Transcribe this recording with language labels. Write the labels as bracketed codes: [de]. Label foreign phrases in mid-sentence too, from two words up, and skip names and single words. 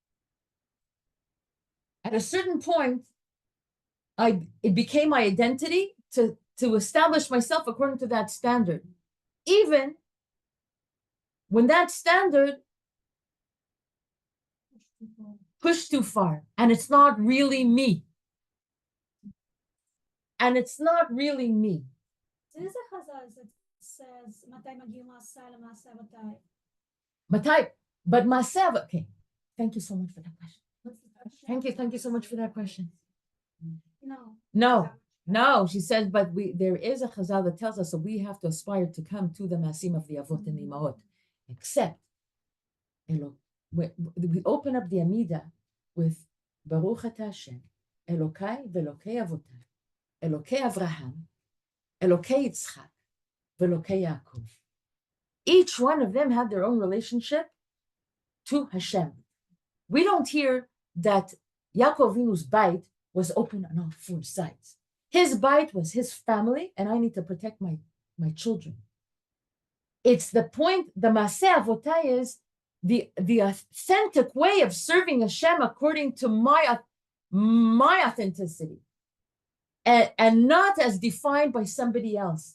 [en] At a certain point, it became my identity to establish myself according to that standard, even when that standard pushed too far, and it's not really me. And it's not really me. There's a chazal that says, [he] "מתי מגיעו מעשה למעשה אבותי." [en] But ma'aseh, okay. Thank you so much for that question. Thank you so much for that question. No. She says, but there is a chazal that tells us that we have to aspire to come to the masim of the avot and the imahot. Except, we open up the Amida with [he] ברוך אתה השם, אלוקי ואלוקי אבותי, אלוקי אברהם, אלוקי יצחק, ואלוקי יעקב. [en] Each one of them had their own relationship to Hashem. We don't hear that Yaakov Avinu's bite was open on all four sides. His bite was his family, and I need to protect my children. It's the point, the [he] מעשה אבותי [en] is the authentic way of serving Hashem according to my authenticity, and not as defined by somebody else.